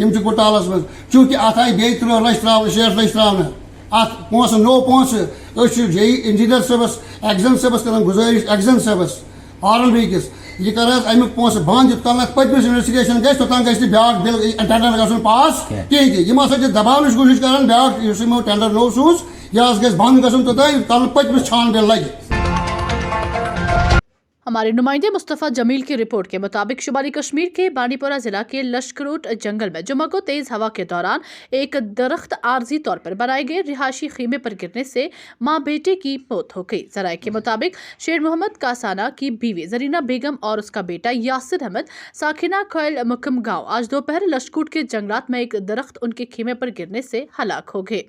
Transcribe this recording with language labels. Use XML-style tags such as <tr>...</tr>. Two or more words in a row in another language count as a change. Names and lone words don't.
<ks>یِم چھِ گُٹالس منٛز چوٗنٛکہِ اتھ آیہِ بیٚیہِ 3 لچھ تراونہٕ 6 لچھ تراونہٕ اتھ پونٛسہٕ نوٚو پونٛسہٕ أسۍ چھِ</ks> <en>JE engineer</en> <ks>صٲبس ایگزن صٲبس کران گُزٲرِش ایگزن صٲبس آر ایل بی کِس یہ کر حظ امیُک پونٛسہٕ بنٛد یوٚت کال پٔتمِس انویسٹِگیشن گژھِ توٚتام گژھِ نہٕ بیٛاکھ</ks> <en>bill tender</en> <ks>گژھُن پاس کِہیٖنۍ تہِ یِم ہسا چھِ دباونٕچ کوٗشِش کران بیٛاکھ یُس یِمو ٹینڈر نوٚو سوٗز یہِ حظ گژھِ بنٛد گژھُن توٚتام یوٚت کال پٔتمِس چھان بِل لگہِ۔</ks> <ur>ہمارے نمائندے مصطفیٰ جمیل کی رپورٹ کے مطابق شمالی کشمیر کے بانڈی پورہ ضلع کے لشکروٹ جنگل میں جمعہ کو تیز ہوا کے دوران ایک درخت عارضی طور پر بنائے گئے رہائشی خیمے پر گرنے سے ماں بیٹے کی موت ہو گئی۔ ذرائع کے مطابق شیر محمد کاسانہ کی بیوی زرینہ بیگم اور اس کا بیٹا یاسر احمد ساکھینہ کھوئل مکم گاؤں آج دوپہر لشکروٹ کے جنگلات میں ایک درخت ان کے خیمے پر گرنے سے ہلاک ہو گئے۔</ur>